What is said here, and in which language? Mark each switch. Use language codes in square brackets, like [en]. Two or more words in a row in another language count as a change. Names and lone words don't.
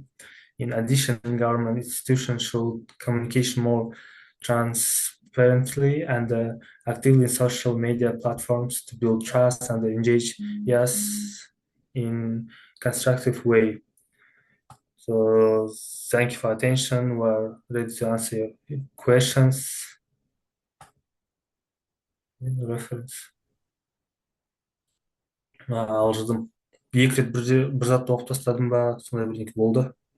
[en] In addition, government institutions should communicate more transparently and actively in social media platforms to build trust and engage yes in constructive way. So thank you for attention. We're ready to answer your questions. Reference. [kk] Алжыдым. Екі рет бір затты оқып тастадым ба, сондай бірдеңке болды.